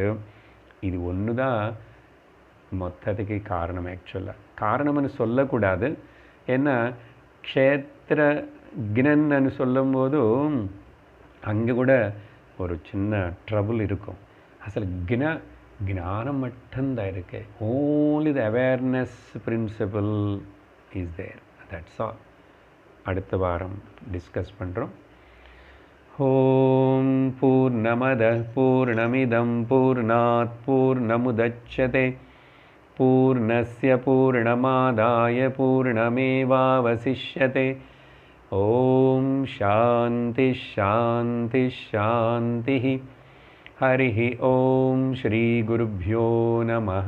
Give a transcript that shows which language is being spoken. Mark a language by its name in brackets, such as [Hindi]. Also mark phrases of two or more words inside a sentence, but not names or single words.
[Tamil] இது ஒன்று தான் மொத்தத்துக்கு காரணம். ஆக்சுவலாக காரணம்னு சொல்லக்கூடாது. ஏன்னா க்ஷேத்திரஜ்ஞன்னு சொல்லும்போதும் அங்கே கூட ஒரு சின்ன ட்ரபுள் இருக்கும். அசல் ஞானம் மட்டும்தான் இருக்கு. [English] Only the awareness principle is there. That's all. [Tamil] அடுத்த வாரம் டிஸ்கஸ் பண்ணுறோம். [Sanskrit] ओम् पूर्णमदः पूर्णमिदं पूर्णात् पूर्णमुदच्यते पूर्णस्य पूर्णमादाय पूर्णमेवावशिष्यते. ओम् शान्ति शान्ति शान्ति. हरिः ओम श्री गुरुभ्यो नमः.